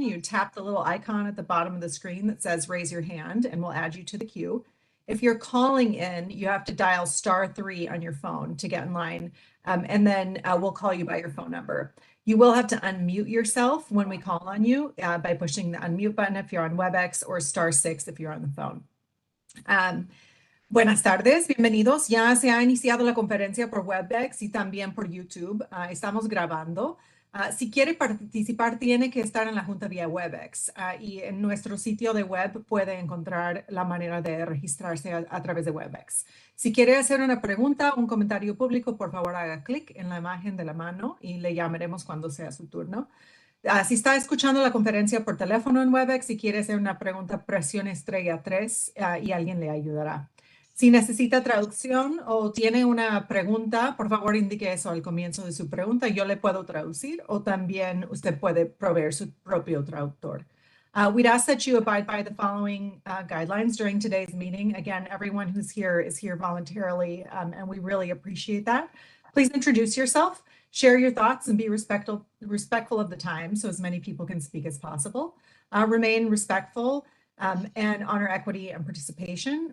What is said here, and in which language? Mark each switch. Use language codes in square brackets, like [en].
[en] You tap the little icon at the bottom of the screen that says raise your hand, and we'll add you to the queue. If you're calling in, you have to dial *3 on your phone to get in line, and then we'll call you by your phone number. You will have to unmute yourself when we call on you by pushing the unmute button if you're on WebEx, or *6 if you're on the phone. [es] Buenas tardes, bienvenidos. Ya se ha iniciado la conferencia por WebEx y también por YouTube. Estamos grabando. Si quiere participar, tiene que estar en la junta vía WebEx. Y en nuestro sitio de web puede encontrar la manera de registrarse a través de WebEx. Si quiere hacer una pregunta o un comentario público, por favor haga clic en la imagen de la mano y le llamaremos cuando sea su turno. Si está escuchando la conferencia por teléfono en Webex y quiere hacer una pregunta, presione estrella 3 y alguien le ayudará. Si necesita traducción o tiene una pregunta, por favor indique eso al comienzo de su pregunta. Yo le puedo traducir o también usted puede proveer su propio traductor. [en] We'd ask that you abide by the following guidelines during today's meeting. Again, everyone who's here is here voluntarily, and we really appreciate that. Please introduce yourself, share your thoughts, and be respectful of the time so as many people can speak as possible. Remain respectful and honor equity and participation.